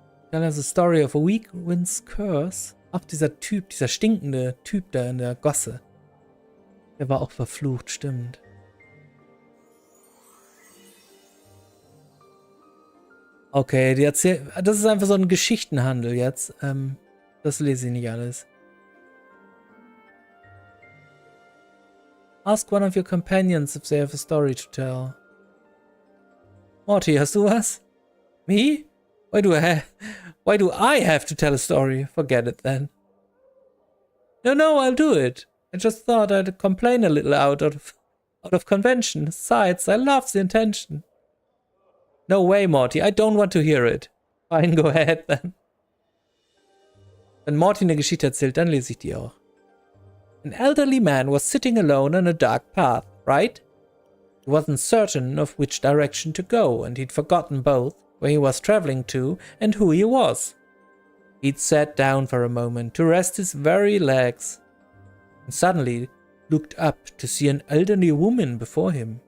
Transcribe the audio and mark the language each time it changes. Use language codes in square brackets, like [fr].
[en] Tell us the story of a weak wind's curse. [de] Ach, dieser Typ, dieser stinkende Typ da in der Gosse. Der war auch verflucht, stimmt. Okay, das ist einfach so ein Geschichtenhandel jetzt. Das lese ich nicht alles. [en] Ask one of your companions if they have a story to tell. [de] Morty, hast du was? [en] Me? Why do I have to tell a story? Forget it then. No, I'll do it. I just thought I'd complain a little out of convention. Besides, I love the intention. No way, Morty. I don't want to hear it. Fine, go ahead then. [de] Wenn Morty eine Geschichte erzählt, dann lese ich die auch. [en] An elderly man was sitting alone on a dark path, right? He wasn't certain of which direction to go, and he'd forgotten both where he was traveling to and who he was. He'd sat down for a moment to rest his weary legs, and suddenly looked up to see an elderly woman before him.